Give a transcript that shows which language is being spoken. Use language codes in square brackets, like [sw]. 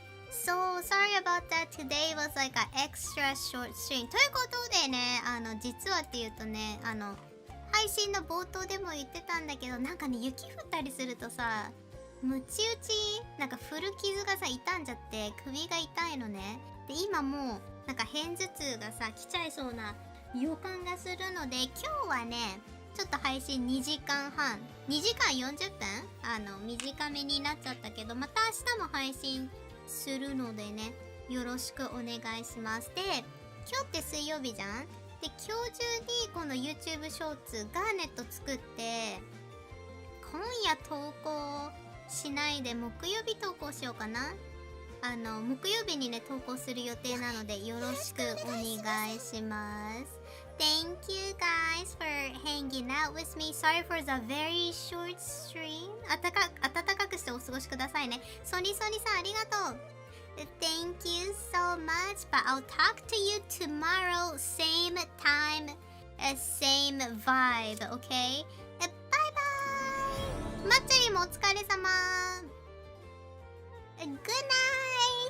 [en] So sorry about that. Today was like an extra short stream. [ja] ということでね、実はっていうとね、配信の冒頭でも言ってたんだけど、なんかね、雪降ったりするとさ、ムチ打ち、なんか古傷がさ、傷んじゃって首が痛いのね。で、今もう、なんか片頭痛がさ、来ちゃいそうな予感がするので、今日はね、ちょっと配信2時間半、2時間40分短めになっちゃったけど、また明日も配信するのでね、よろしくお願いします。で、今日って水曜日じゃん？で、今日中にこの YouTube ショーツガーネット作って、今夜投稿しないで木曜日投稿しようかな。木曜日にね、投稿する予定なのでよろしくお願いします。 [en] Thank you guys for hanging out with me. Sorry for the very short stream. [ja] 暖かくしてお過ごしくださいね。ソニソニさんありがとう。 [en] Thank you so much. But I'll talk to you tomorrow. Same time, same vibe. Okay? Bye bye. [ja] マッチョリもお疲れ様。 [en] Good night.